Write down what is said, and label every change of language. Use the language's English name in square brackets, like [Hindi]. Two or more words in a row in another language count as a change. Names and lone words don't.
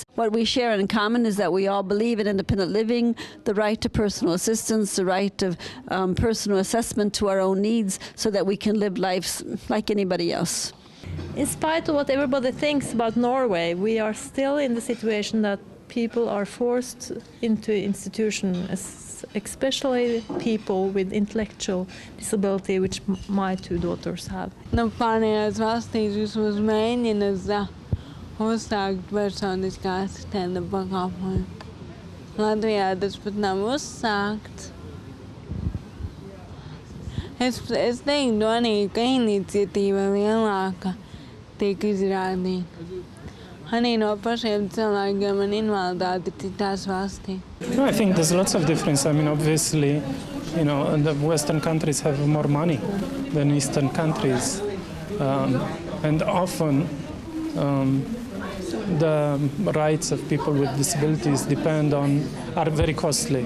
[English] What we share in common is that we all believe in independent living, the right to personal assistance, the right of personal assessment to our own needs, so that we can live lives like anybody else. In spite of what everybody thinks about Norway, we are still in the situation that people are forced into institutions, especially people with intellectual disability, which my 2 daughters have. [Latvian] Pārējās valstīs vismaz mēģina uzsākt personiskā asistenta pakalpojumu. Latvijā tas pat nav uzsākts. Es teiktu arī, ka iniciatīva lielāka tiek izrādīta. Arī no pašiem cilvēkiem ar invaliditāti citās valstīs. [English] No, I think there's lots of difference. I mean, obviously, the Western countries have more money than Eastern countries, and often the rights of people with disabilities are very costly.